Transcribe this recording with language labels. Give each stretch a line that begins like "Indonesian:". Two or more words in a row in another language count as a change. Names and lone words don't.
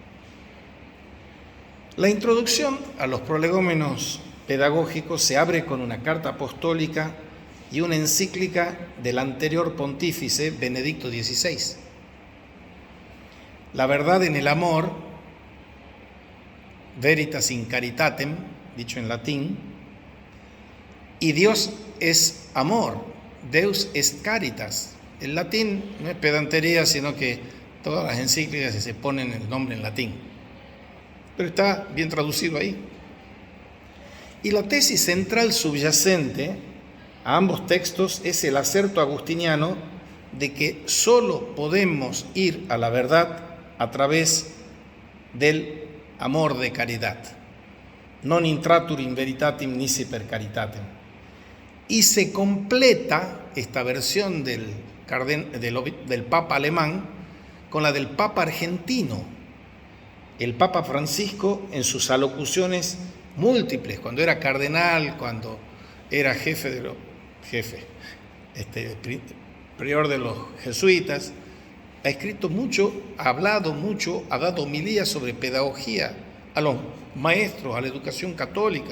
Spanish: La introducción a los prolegómenos pedagógicos se abre con una carta apostólica y una encíclica del anterior pontífice Benedicto XVI. La verdad en el amor,
Latin: veritas in caritatem,
Spanish: dicho en latín, y Dios es amor,
Latin: Deus est caritas.
Spanish: El latín no es pedantería, sino que todas las encíclicas se ponen el nombre en latín, pero está bien traducido ahí. Y la tesis central subyacente a ambos textos es el acerto agustiniano de que solo podemos ir a la verdad a través del amor de caridad.
Latin: Non intratur in veritatem nisi per caritatem.
Spanish: Y se completa esta versión del Papa alemán con la del Papa argentino, el Papa Francisco, en sus alocuciones múltiples, cuando era cardenal, cuando era prior de los jesuitas, ha escrito mucho, ha hablado mucho, ha dado homilías sobre pedagogía a los maestros, a la educación católica.